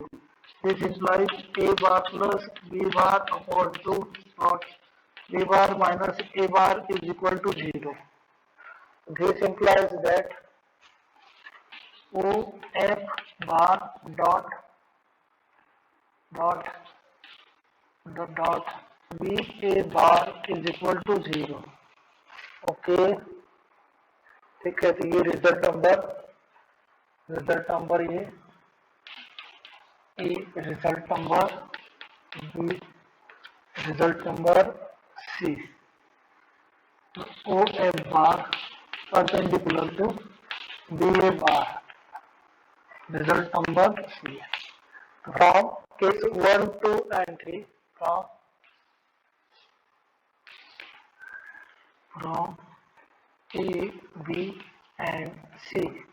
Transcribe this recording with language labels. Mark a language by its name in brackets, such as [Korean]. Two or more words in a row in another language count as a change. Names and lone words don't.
[English] This implies A bar plus B bar upon 2 dot B bar minus A bar is equal to 0. This implies that O F bar dot B A bar is equal to 0. [Hindi] Okay, ठीक है. तो ये [English] result number [Hindi] ये [English] result number [Hindi] सी. [English] O F bar perpendicular to B A bar. Result number C. From case 1, 2 and 3, from A, B and C,